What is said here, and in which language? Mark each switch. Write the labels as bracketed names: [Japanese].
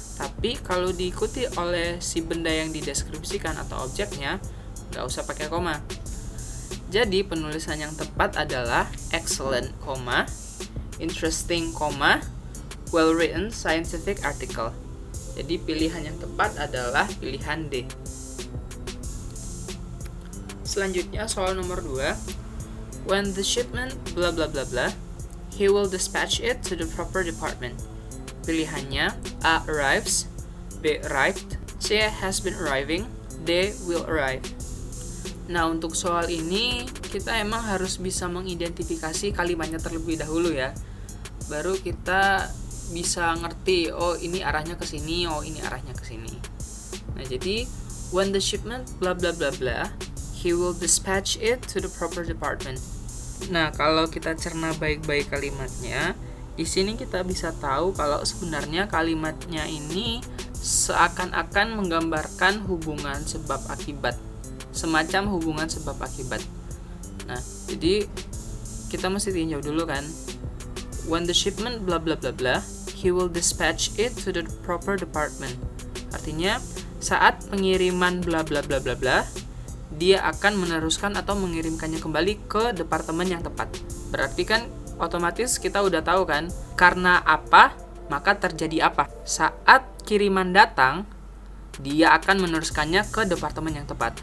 [Indonesian] Tapi kalau diikuti oleh si benda yang dideskripsikan atau objeknya, nggak usah pakai koma. Jadi penulisan yang tepat adalah [English] excellent, interesting, well written scientific article. [Indonesian] Jadi pilihan yang tepat adalah pilihan D. Selanjutnya soal nomor 2. [English] When the shipment blah blah blah blah, he will dispatch it to the proper department. [Indonesian] Pilihannya A. Arrives, B. Arrived, C. [English] Has been arriving, D. Will arrive. [Indonesian] Nah, untuk soal ini kita emang harus bisa mengidentifikasi kalimatnya terlebih dahulu ya. Baru kita bisa ngerti, oh ini arahnya ke sini, oh ini arahnya ke sini. Nah, jadi [English] when the shipment blah blah blah blah, he will dispatch it to the proper department. [Indonesian] Nah, kalau kita cerna baik-baik kalimatnya, di sini kita bisa tahu kalau sebenarnya kalimatnya ini seakan-akan menggambarkan hubungan sebab akibat. Semacam hubungan sebab akibat. Nah, jadi kita mesti tinjau dulu kan. [English] When the shipment blah blah blah blah, he will dispatch it to the proper department. [Indonesian] Artinya, saat pengiriman blah blah blah blah blah, dia akan meneruskan atau mengirimkannya kembali ke departemen yang tepat. Berarti kan otomatis kita udah tahu kan, karena apa maka terjadi apa. Saat kiriman datang, dia akan meneruskannya ke departemen yang tepat.